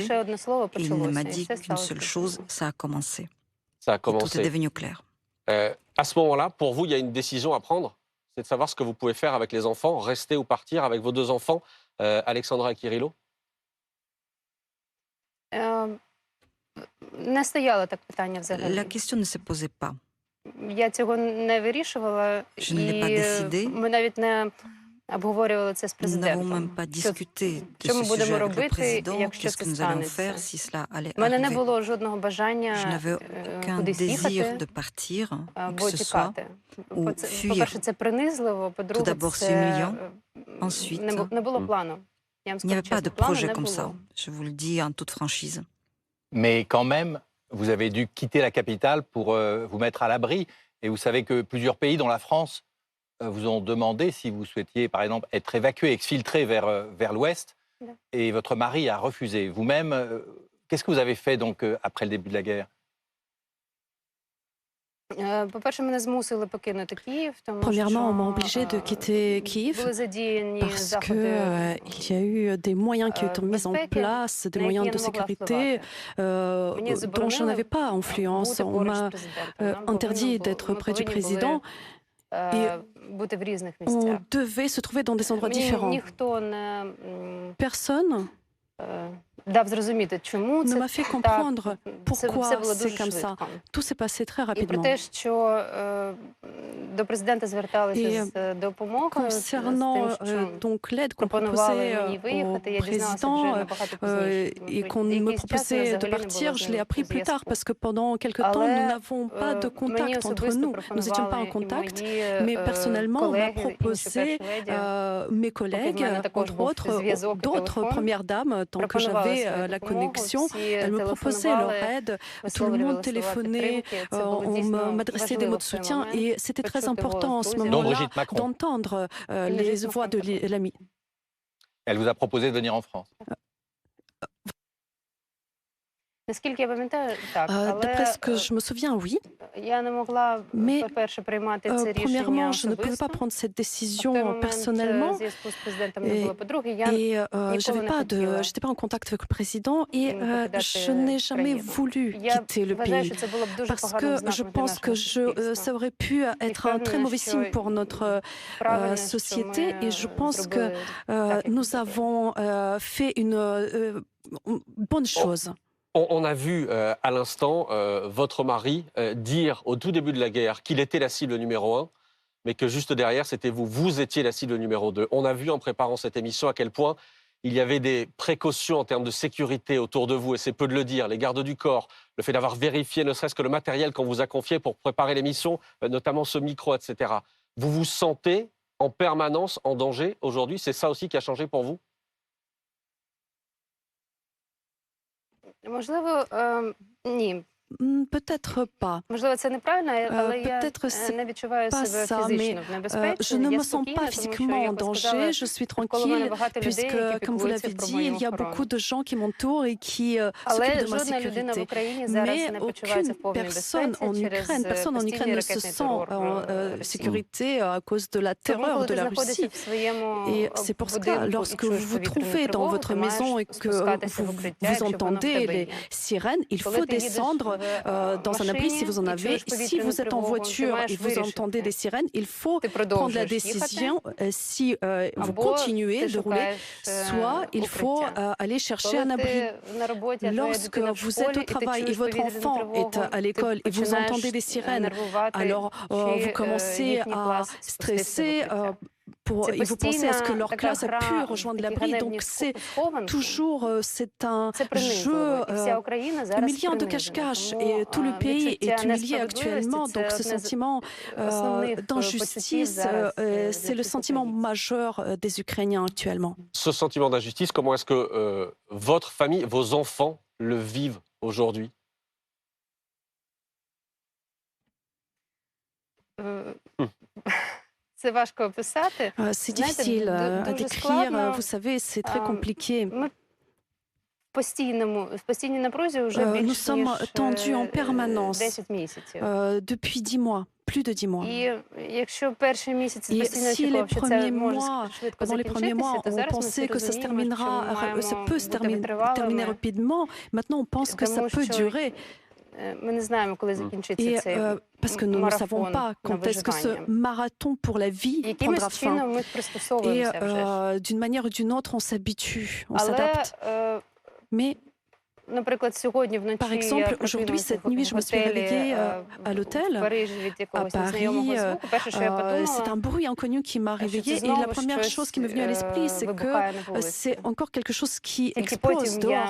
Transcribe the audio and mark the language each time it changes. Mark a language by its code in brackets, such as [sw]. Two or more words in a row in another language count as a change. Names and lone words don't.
[fr] Et il ne m'a dit qu'une seule chose, ça a commencé. Ça a commencé. Et tout est devenu clair. À ce moment-là, pour vous, il y a une décision à prendre. C'est de savoir ce que vous pouvez faire avec les enfants, rester ou partir avec vos 2 enfants, Alexandra et Kirilo. [uk] не стояло так питання взагалі. [fr] La question ne se posait pas. [uk] Я цього не вирішувала, [fr] Je ne l'ai pas [uk] і [fr] décidé. [uk] ми навіть не обговорювали це з [fr] Nous n'avons même [uk] президентом. [fr] pas discuté de [uk] Що [fr] ce [uk] ми [fr] sujet [uk] будемо [fr] avec le [uk] робити, [fr] président, [uk] якщо [fr] qu'est-ce [uk] це [fr] que nous allons [uk] станеться. [fr] faire si cela allait [uk] У мене не [fr] arriver. [uk] було жодного [fr] Je [uk] бажання [fr] n'avais aucun [uk] кудись [fr] désir [uk] їхати [fr] de partir, où que [uk] або [fr] ce soit. [uk] тікати. [fr] ou fuir. [uk] По-перше, це принизливо, [fr] Tout [uk] по-друге, [fr] d'abord, c'est humiliant. Ensuite, [uk] не було плану. Я вам [fr] il n'y avait [uk] скажу [fr] pas de [uk] чесно, плану [fr] projet [uk] не [fr] comme ça. [uk] було. [fr] Je vous le dis en toute franchise. Mais quand même, vous avez dû quitter la capitale pour vous mettre à l'abri. Et vous savez que plusieurs pays, dont la France, vous ont demandé si vous souhaitiez, par exemple, être évacué, exfiltré vers l'ouest. Et votre mari a refusé. Vous-même, qu'est-ce que vous avez fait donc après le début de la guerre? [uk] По-перше, мене змусили покинути Київ, тому [fr] Premièrement, on m'a [uk] що [fr] obligé de quitter Kiev [uk] були задіяні [fr] parce [uk] заходи [fr] qu'il y a eu des moyens qui ont été mis en [uk] безпеки, [fr] place, des [uk] на які [fr] moyens [uk] я [fr] de [uk] не могла [fr] sécurité [uk] впливати. Мені [fr] dont je n'avais pas influence. [uk] бути [fr] On [uk] поруч з [fr] m'a [uk] президентом. Нам [fr] interdit [uk] повинно [fr] d'être [uk] було- [fr] près du [uk] ми повинні [fr] président. [uk] були бути в різних [fr] On [uk] місцях. [fr] devait se trouver dans des endroits [uk] Мені [fr] différents. [uk] ніхто не [fr] Personne [uk] дав зрозуміти, чому [fr] ne [uk] це [fr] m'a fait [uk] так. [fr] comprendre [uk] Це [fr] pourquoi [uk] було [fr] c'est [uk] дуже [fr] comme ça. [uk] швидко. [fr] Tout s'est passé très [uk] І про [fr] rapidement. [uk] те, що до президента зверталися І з допомогою, з [fr] Concernant [uk] тим, що [fr] donc l'aide qu'on [uk] пропонували [fr] proposait [uk] мені [fr] au [uk] виїхати, я дізналася вже [fr] président [uk] набагато пізніше. [fr] et qu'on me [uk] Якийсь час у нас [fr] proposait de [uk] взагалі не було [fr] partir, [uk] з [fr] je l'ai [uk] ним [fr] appris plus tard [uk] зв'язку. [fr] parce que pendant quelque temps, nous [uk] Але [fr] n'avons pas de [uk] мені [fr] contact entre [uk] особисто [fr] nous. Nous n'étions pas en [uk] пропонували і [fr] contact, [uk] мої [fr] mais personnellement, on m'a [uk] колеги, інші [fr] proposé, [uk] перші леді, [fr] mes collègues, [uk] мене також [fr] entre [uk] був [fr] autres, [uk] зв'язок і [fr] d'autres [uk] телефон, [fr] premières dames, tant que [uk] пропонували [fr] j'avais [uk] свою [fr] la [uk] допомогу, [fr] connexion, [uk] всі [fr] elles me proposaient leur [uk] телефонували, [fr] aide, tout le [uk] висловлювали [fr] monde [uk] слова [fr] téléphonait, [uk] підтримки. Це було [fr] on [uk] дійсно [fr] m'adressait des [uk] важливо [fr] mots de [uk] в той [fr] soutien [uk] момент. [fr] et c'était très [uk] почути [fr] important en [uk] голос [fr] ce [uk] друзів. [fr] Dont moment-là Brigitte Macron. d'entendre les Brigitte voix de Macron. l'ami. Elle vous a proposé de venir en France. [uk] Наскільки я пам'ятаю, так, [fr] D'après ce que je me souviens, oui. [uk] я не могла, [fr] Mais, [uk] по-перше, приймати це рішення [fr] Premièrement, je ne pouvais [uk] особисто. [fr] pas prendre cette [uk] В той [fr] décision [uk] момент [fr] personnellement. [uk] зв'язку з президентом не [fr] Et- [uk] було. По-друге, я [fr] Et [uk] ніколи не хотіла [fr] j'étais pas en contact avec le président et [uk] покидати [fr] je n'ai jamais [uk] країну. [fr] voulu [uk] Я [fr] quitter le [uk] вважаю, [fr] pays [uk] що це було б дуже [fr] parce [uk] поганим [fr] que je [uk] знаком для [fr] pense que [uk] нашого [fr] ça [uk] суспільства. [fr] aurait pu être un très mauvais signe pour notre [uk] Правильно, що [fr] société [uk] ми [fr] et je pense que [uk] зробили так, як [fr] nous avons fait une bonne chose. On a vu à l'instant votre mari dire au tout début de la guerre qu'il était la cible numéro 1, mais que juste derrière, c'était vous. Vous étiez la cible numéro 2. On a vu en préparant cette émission à quel point il y avait des précautions en termes de sécurité autour de vous, et c'est peu de le dire, les gardes du corps, le fait d'avoir vérifié ne serait-ce que le matériel qu'on vous a confié pour préparer l'émission, notamment ce micro, etc. Vous vous sentez en permanence en danger aujourd'hui? C'est ça aussi qui a changé pour vous? [uk] Можливо, ні. [fr] Peut-être pas. [uk] Можливо, це неправильно, але я [fr] Peut-être c'est [uk] не відчуваю [fr] pas [uk] себе [fr] ça, mais [uk] фізично в небезпеці. [fr] je ne [uk] Я [fr] me sens [uk] спокійна, [fr] pas [uk] тому що, [fr] physiquement [uk] як [fr] en [uk] ви сказали, [fr] danger, je suis [uk] навколо мене [fr] tranquille, [uk] багато людей, [fr] puisque, [uk] які [fr] comme vous [uk] піклуються [fr] l'avez [uk] про [fr] dit, [uk] мою [fr] il y a [uk] охорону. [fr] beaucoup de gens qui m'entourent et qui [uk] Але [fr] s'occupent de ma [uk] жодна людина в [fr] sécurité. [uk] Україні зараз [fr] Mais [uk] не почувається [fr] aucune [uk] в повній [fr] personne [uk] безпеці [fr] en [uk] через [fr] Ukraine, personne en Ukraine [uk] постійний [fr] ne se [uk] ракетний [fr] sent [uk] терор [fr] en [uk] Росії. [fr] sécurité à cause de la [uk] Тому, [fr] terreur [uk] коли [fr] de [uk] ти [fr] la [uk] знаходишся [fr] Russie. [uk] в своєму [fr] Et c'est pour ça, [uk] будинку і [fr] lorsque [uk] чуєш [fr] vous vous [uk] повітряну [fr] trouvez dans [uk] тривогу, [fr] votre [uk] ти маєш [fr] maison et que [uk] спускатися в [fr] vous, [uk] укриття, [fr] vous [uk] якщо воно в [fr] entendez [uk] тебе [fr] les [uk] є. [fr] sirènes, il [uk] Коли [fr] faut [uk] ти їдеш [fr] descendre dans un abri si [uk] машині [fr] vous en [uk] і [fr] avez. [uk] чуєш [fr] Si [uk] повітряну [fr] vous êtes en [uk] тривогу, ти [fr] voiture [uk] маєш [fr] et vous [uk] вирішити, [fr] entendez des sirènes, il faut [uk] ти [fr] prendre la [uk] продовжуєш [fr] décision [uk] їхати, [fr] si vous [uk] або [fr] continuez [uk] ти [fr] de rouler, [uk] шукаєш [fr] soit il faut [uk] укриття. [fr] aller chercher un [uk] Коли [fr] abri. [uk] ти на роботі, а твоя [fr] Lorsque [uk] дитина в [fr] vous [uk] школі, [fr] êtes au [uk] і ти [fr] travail et [uk] чуєш [fr] votre [uk] повітряну [fr] enfant [uk] тривогу, [fr] est à l'école [uk] ти [fr] et vous [uk] починаєш [fr] entendez des sirènes, [uk] нервувати, [fr] alors vous [uk] чи [fr] commencez [uk] їхній [fr] à [uk] клас спуститися в [fr] stresser [uk] укриття. [fr] et vous pensez à ce que leur [uk] така [fr] classe a [uk] гра [fr] pu [uk] в [fr] rejoindre [uk] такі [fr] l'abri. [uk] ганебні [fr] Donc c'est [uk] схованки. [fr] toujours c'est un [uk] Це принизливо. [fr] jeu [uk] І вся Україна зараз [fr] humiliant de [uk] принижена. [fr] cache-cache [uk] Тому, [fr] et tout le pays [uk] відчуття [fr] est humilié [uk] несправедливості [fr] actuellement. [uk] – це [fr] Donc ce [uk] одне з [fr] sentiment [uk] основних почуттів [fr] d'injustice, [uk] зараз [fr] c'est le [uk] для [fr] sentiment [uk] українців. [fr] majeur des Ukrainiens actuellement. Ce sentiment d'injustice, comment est-ce que votre famille, vos enfants le vivent aujourd'hui? [uk] Це важко описати. [fr] C'est [uk] Знаєте, [fr] difficile à [uk] дуже [fr] décrire, [uk] складно. [fr] vous savez, c'est très compliqué. [uk] Ми в постійній напрузі вже [fr] Nous [uk] більш [fr] sommes [uk] ніж [fr] tendus en permanence [uk] 10 місяців. [fr] Depuis 10 mois, plus de 10 mois. [uk] І якщо перші місяці [fr] Et [uk] постійно [fr] si les [uk] очікував, що це [fr] premiers [uk] може [fr] mois, [uk] швидко [fr] pendant les premiers mois, [uk] закінчитися, то [fr] on [uk] зараз ми всі [fr] pensait que ça se [uk] розуміємо, що [fr] terminera, [uk] ми маємо [fr] ça peut se [uk] бути [fr] terminer [uk] витривалими. [fr] rapidement. Maintenant, on pense que ça [uk] Тому [fr] peut [uk] що [fr] durer. [uk] ми не знаємо, коли закінчиться [fr] Et [uk] цей [fr] parce que nous ne savons [uk] марафон [fr] pas [uk] на [fr] quand est-ce que ce [uk] виживання. [fr] marathon pour la vie prendra [uk] Якимось [fr] fin. [uk] чином ми [fr] Et [uk] пристосовуємося вже ж. [fr] d'une manière ou d'une autre, on s'habitue, on [uk] Але [fr] s'adapte. Mais Par exemple, aujourd'hui, cette nuit, je me suis réveillée à l'hôtel à Paris. C'est un bruit inconnu qui m'a réveillée. Et la première chose qui m'est venue à l'esprit, c'est que c'est encore quelque chose qui explose dehors.